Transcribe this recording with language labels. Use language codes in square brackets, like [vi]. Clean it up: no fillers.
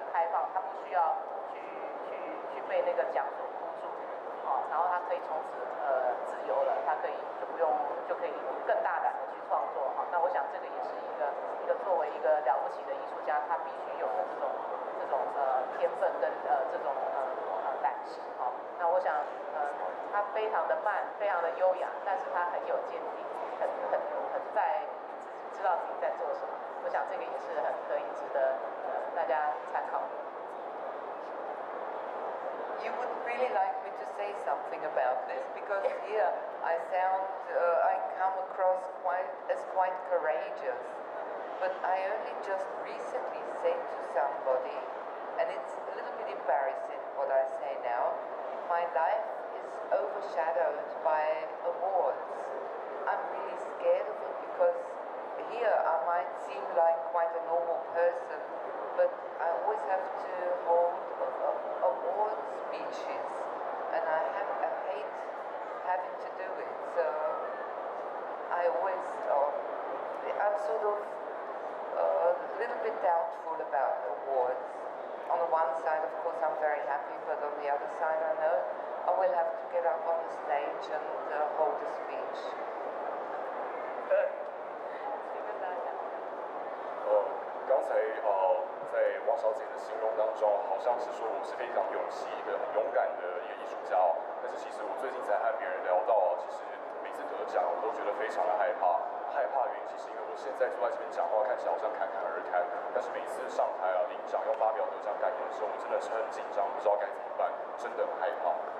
[zh] 放，他不需要去被那个奖所箍住，然后他可以从此自由了，他可以就可以更大胆的去创作那我想这个也是一个作为一个了不起的艺术家，他必须有的这种天分跟这种胆识那我想他非常的慢，非常的优雅，但是他很有见地，很在知道自己在做什么。我想这个也是很可以值得大家参考的。 [en] You would really like me to say something about this, because here I come across quite courageous, but I only just recently said to somebody, and it's a little bit embarrassing what I say now, my life is overshadowed by awards. I'm really scared of it because here I might seem like quite a normal person, but I always have to hold award speeches, and I hate having to do it. So I always, I'm sort of a little bit doubtful about awards. On the one side, of course, I'm very happy, but on the other side, I know I will have to get up on the stage and hold a speech. [zh] 刚才在汪小姐的形容当中，好像是说我是非常勇气的、很勇敢的一个艺术家哦。但是其实我最近才和别人聊到，其实每次得奖我都觉得非常的害怕。害怕的原因其实因为我现在坐在这边讲话，看起来好像侃侃而谈，但是每次上台领奖要发表得奖感言的时候，我真的是很紧张，不知道该怎么办，真的很害怕。